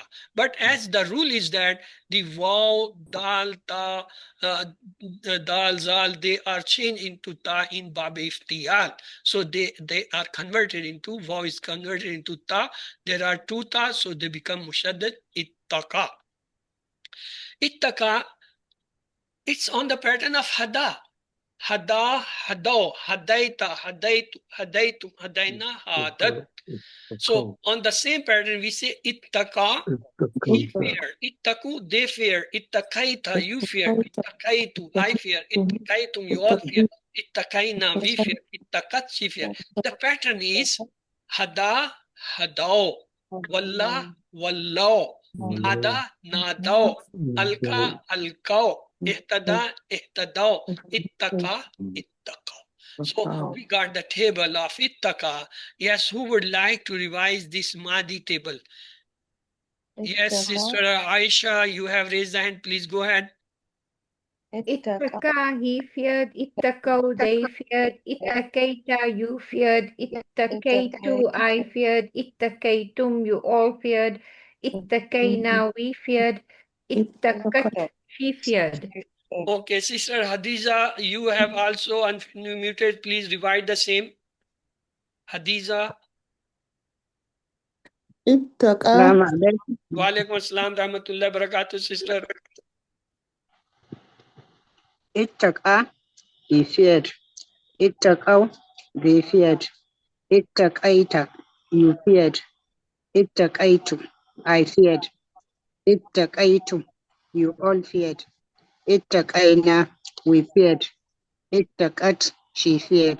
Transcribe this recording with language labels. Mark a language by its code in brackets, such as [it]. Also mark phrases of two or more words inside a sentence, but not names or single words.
[en] But as the rule is that the [ar] واو دال تاء دال ذال, [en] they are changed into ta in [ar] باب الافتعال. [en] So they are converted into, waw is converted into ta. There are 2 ta, so they become mushaddad, ittaqa. Ittaqa, it's on the pattern of hada. [ar] هدى هدوا هديت هديت هديتم هدينا هدت. [en] So on the same pattern, we say ittaqa, he fear, ittaku, they fear, ittaqaita, you fear, ittaqaitu, I fear, ittaqaitum, you all fear, ittaqaina, we fear, ittaqat, she fear. The pattern is [ar] هدى هدوا ولى ولوا نادى نادوا ألقى ألقوا اهتدى اهتدوا. اتقى اتقى. [en] So we got the table of ittaqa. Yes, who would like to revise this Madi table? Yes, Sister Aisha, you have raised the hand. Please go ahead. Ittaqa, he feared. Ittaqaw, they feared. Ittaqaita, you feared. Ittaqaitu, I feared. Ittaqaitum, you all feared. Ittaqaina, we feared. Ittaqat, she feared. Okay, Sister Hadiza, you have also unmuted. Please divide the same. Hadiza. [ar] السلام عليكم. وعليكم السلام رحمة الله بركاته, sister. اتقى, [en] he feared. اتقوا, they feared. اتقيت, you feared. اتقيت, I feared. اتقيتم, you all feared. اتقينا, we feared. اتقت, she feared.